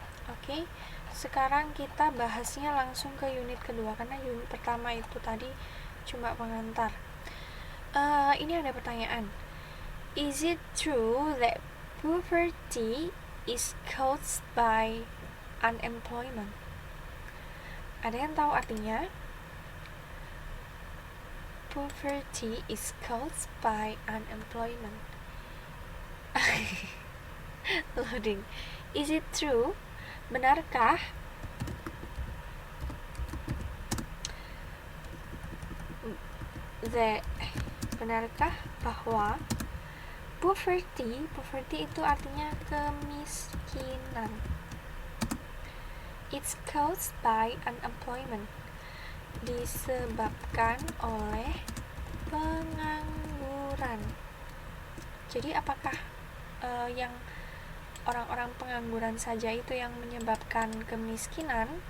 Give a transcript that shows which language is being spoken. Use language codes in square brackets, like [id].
[id] Oke, sekarang kita bahasnya langsung ke unit kedua karena unit pertama itu tadi cuma pengantar. Ini ada pertanyaan. [en] Is it true that poverty is caused by unemployment? [id] Ada yang tahu artinya? [en] Poverty is caused by unemployment. Loading. Is it true? [id] Benarkah? Benarkah bahwa poverty itu artinya kemiskinan. [en] It's caused by unemployment. [id] Disebabkan oleh pengangguran. Jadi apakah yang orang-orang pengangguran saja itu yang menyebabkan kemiskinan?